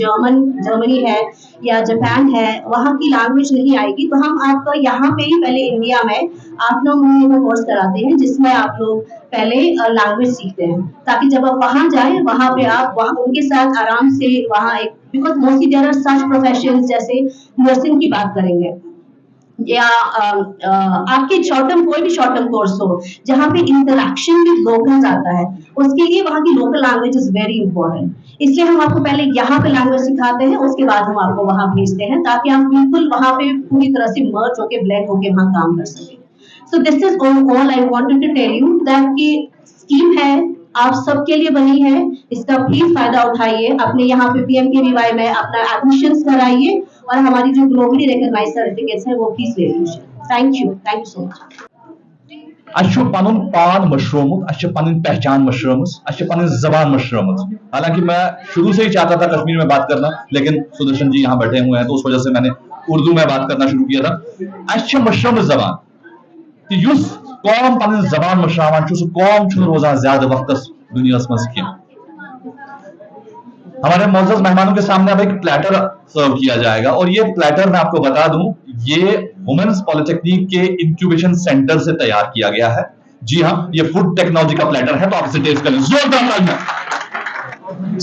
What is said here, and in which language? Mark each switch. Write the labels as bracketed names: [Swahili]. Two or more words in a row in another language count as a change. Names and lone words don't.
[Hindi] जर्मनी है या जापान है, वहाँ की लैंग्वेज नहीं आएगी, तो हम आपका यहाँ पे ही पहले इंडिया में 8-9 महीने का कोर्स कराते हैं, जिसमें आप लोग पहले लैंग्वेज सीखते हैं, ताकि जब आप वहाँ जाए वहाँ पे आप वहाँ उनके साथ आराम से वहाँ एक, [English] because mostly there are such professions [Hindi] जैसे नर्सिंग की बात करेंगे या आपके [English] short term [Hindi] कोई भी [English] short term [Hindi] कोर्स हो जहाँ पे [English] interaction with locals [Hindi] आता है, उसके लिए वहाँ की [English] local language is very important. [Hindi] इसलिए हम आपको पहले यहाँ पे लैंग्वेज सिखाते हैं, उसके बाद हम आपको वहाँ भेजते हैं, ताकि आप बिल्कुल वहाँ पे पूरी तरह से मर्ज होके ब्लेंड होके वहाँ काम कर सकें। [English] so this is all I wanted to tell you that [Hindi] कि स्कीम है, आप सबके लिए बनी है, इसका प्लीज फायदा उठाइए, अपने यहाँ पे PMKVY में अपना एडमिशंस कराइए और हमारी जो [English] globally recognized certificates [Hindi] है वो प्लीज ले लीजिए। [English] thank you so much. [Kashmiri] अच्छु पनुन पान मशरूम, अच्छु पनुन पहचान मशरूम, अच्छु पनुन जबान मशरूम। [Hindi] हालांकि मैं शुरू से ही चाहता था कश्मीर में बात करना, लेकिन सुदर्शन जी यहाँ बैठे हुए हैं तो उस वजह से मैंने उर्दू में बात करना शुरू किया था। [Kashmiri] अच्छु मशरूम जबान युस कौम पनुन जबान मशरावान छु, कौम छु रोजान ज्यादा वक्त दुनिया मज कह। [Hindi] हमारे मोअज़्ज़ज़ मेहमानों के सामने अब एक प्लेटर सर्व किया जाएगा, और ये प्लेटर मैं आपको बता दूं, ये [English] women's polytechnic [Hindi] के [English] incubation center [Hindi] से तैयार किया गया है। जी हाँ, ये [English] food technology [Hindi] का प्लेटर है, तो आप इसे टेस्ट करें। जोरदार तालियां।